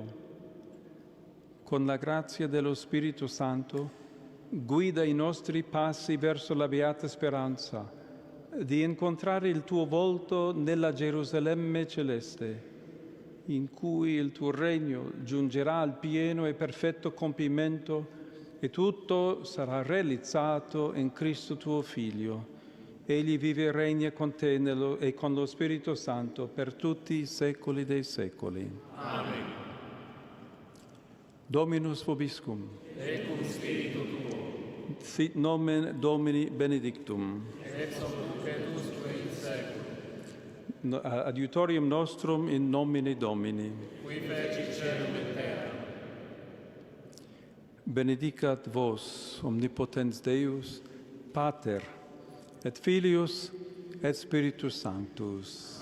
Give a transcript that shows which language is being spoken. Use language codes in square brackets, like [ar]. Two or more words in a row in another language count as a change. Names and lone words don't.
[it] Con la grazia dello Spirito Santo, guida i nostri passi verso la beata speranza di incontrare il tuo volto nella Gerusalemme celeste, in cui il tuo regno giungerà al pieno e perfetto compimento e tutto sarà realizzato in Cristo tuo Figlio. Egli vive e regna con te e con lo Spirito Santo per tutti i secoli dei secoli. [la] Amen. Dominus vobiscum. Et cum spiritu tuo. Sit nomen Domini benedictum. Ex hoc nunc et usque in seculum. Adiutorium nostrum in nomine Domini. Qui feci caelum et terra. Benedicat vos, omnipotens Deus, Pater, et Filius, et Spiritus Sanctus.